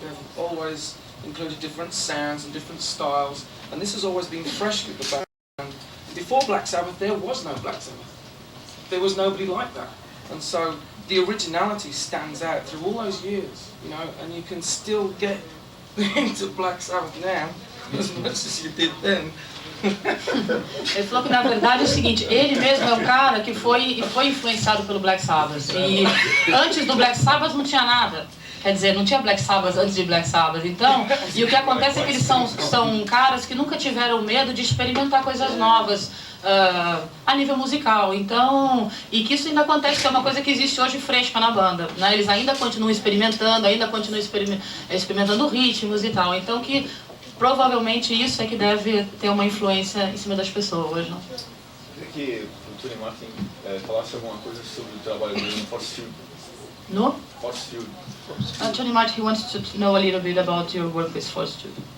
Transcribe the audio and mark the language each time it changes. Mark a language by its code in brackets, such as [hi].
[en] They've always included different sounds and different styles, and this has always been fresh with the band. Before Black Sabbath, there was no Black Sabbath. There was nobody like that. And so the originality stands out through all those years, you know, and you can still get into Black Sabbath now as much as you did then. [pt] Ele falou que na verdade é o seguinte, ele mesmo é um cara que foi influenciado pelo Black Sabbath. E antes do Black Sabbath não tinha nada. Quer dizer, não tinha Black Sabbath antes de Black Sabbath. Então, e o que acontece é que eles são caras que nunca tiveram medo de experimentar coisas novas a nível musical. Então, e que isso ainda acontece, que é uma coisa que existe hoje fresca na banda, né? Eles ainda continuam experimentando, experimentando ritmos e tal. Então, que provavelmente isso é que deve ter uma influência em cima das pessoas, não? Queria que o Tony Martin falasse alguma coisa sobre o trabalho dele no Force Field. [en] No? Force Field. Tony Martin, he wants to know a little bit about your work with Force Field.